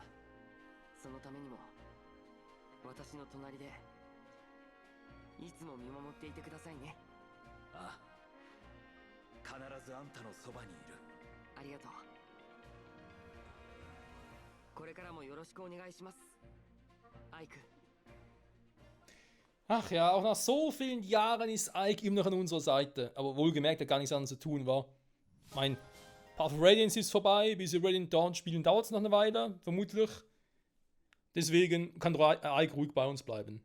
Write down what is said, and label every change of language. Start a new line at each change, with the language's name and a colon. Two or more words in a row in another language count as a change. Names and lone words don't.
Japanese: そのためにも私の隣でいつも見守っていてくださいね。ああ、必ずあんたのそばにいる。ありがとう。これからもよろしくお願いします、アイク。
German: Ach ja, auch nach so vielen Jahren ist Ike immer noch an unserer Seite. Aber wohlgemerkt, hat gar nichts anderes zu tun, war. Mein Path of Radiance ist vorbei, bis wir Radiant Dawn spielen, dauert es noch eine Weile, vermutlich. Deswegen kann Ike ruhig bei uns bleiben.